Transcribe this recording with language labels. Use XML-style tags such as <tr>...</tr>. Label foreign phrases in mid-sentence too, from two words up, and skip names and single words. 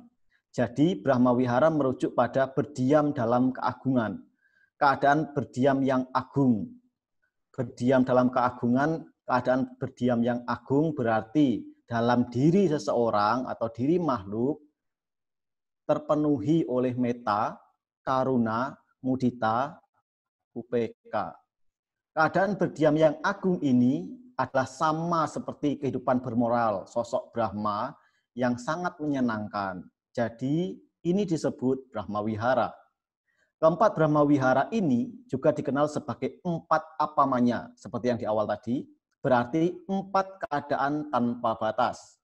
<id>Jadi Brahma Wihara merujuk pada berdiam dalam keagungan. Keadaan berdiam yang agung. Berdiam dalam keagungan, keadaan berdiam yang agung berarti dalam diri seseorang atau diri makhluk terpenuhi oleh</id> <pi>metta, karuna, mudita, upeka.</pi> <id>Keadaan berdiam yang agung ini adalah sama seperti kehidupan bermoral sosok Brahma yang sangat menyenangkan. Jadi ini disebut Brahma Wihara. Keempat Brahma Wihara ini juga dikenal sebagai 4 apamanya, seperti yang di awal tadi, berarti 4 keadaan tanpa batas.</id>